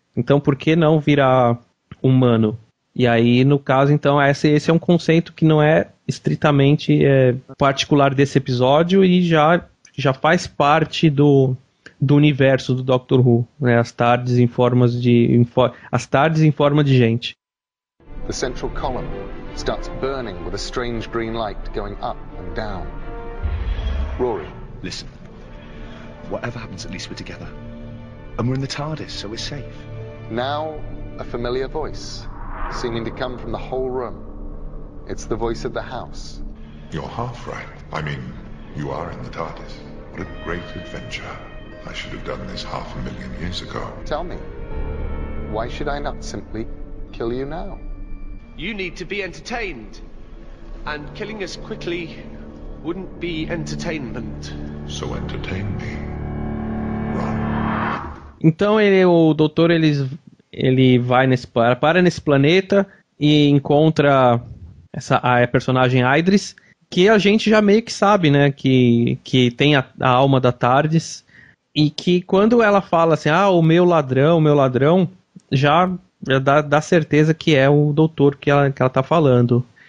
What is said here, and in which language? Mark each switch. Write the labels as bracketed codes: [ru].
[pt] Então por que não virar humano? E aí, no caso, então, esse é um conceito que não é estritamente particular desse episódio e já faz parte do universo do Doctor Who, né? As TARDIS em forma de gente. [en] The central column starts burning with a strange green light going up and down. Rory, listen. Whatever happens, at least we're together. And we're in the TARDIS, so we're safe. Now, a familiar voice seeming to come from the whole room. It's the voice of the house. You're half right. I mean, you are in the TARDIS. What a great adventure. I should have done this 500,000 years ago. Tell me, why should I not simply kill you now? You need to be entertained. And killing us quickly wouldn't be entertainment. So entertain me. Run. [pt] Então ele vai nesse planeta e encontra a personagem Aydris, que a gente já meio que sabe, né, que tem a alma da TARDIS, e que quando ela fala assim, ah, o meu ladrão, já dá certeza que é o doutor que ela tá falando.